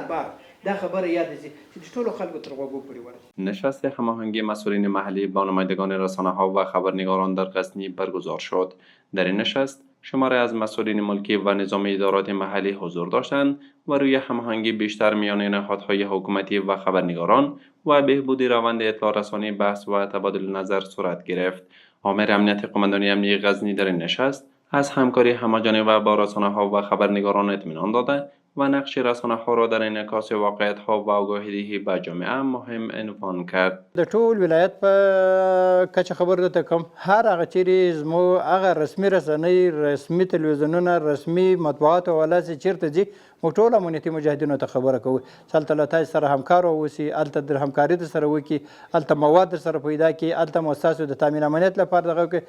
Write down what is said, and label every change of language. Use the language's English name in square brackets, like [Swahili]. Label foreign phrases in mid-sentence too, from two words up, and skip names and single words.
[Pashto] کار دا خبره یاد شي چې ټول خلکو تر غوږو پورې ورسي. [Persian] نشست هماهنگی مسئولین محلی با نمایندگان رسانه‌ها و خبرنگاران در غزنی برگزار شد. در این نشست شماری از مسئولین ملکی و نظام ادارات محلی حضور داشتند و روی هماهنگی بیشتر میان نهادهای حکومتی و خبرنگاران و بهبود روند اطلاع رسانی بحث و تبادل نظر صورت گرفت. آمر امنیت قماندانی امنیتی غزنی در این نشست از همکاری همه‌جانبه با رسانه‌ها و خبرنگاران اطمینان داده و نقش رسانه‌ها را در انعکاس واقعیت‌ها و آگاهی‌دهی به جامعه مهم عنوان کرد. [Pashto] د ټول ولایت په کچه خبر درته کوم هر هغه چیرې زموږ هغه رسمي رسنۍ رسمي تلویزیونونه رسمي مطبوعات او ولاسې چیرته ځي موږ ټول امنیتي مجاهدینو ته خبره کوو چې هلته له تاسو سره همکار واوسي هلته د همکاري درسره وکړي هلته مواد درسره پیدا کړي هلته مو ستاسو د تامین امنیت لپاره دغه وکړي.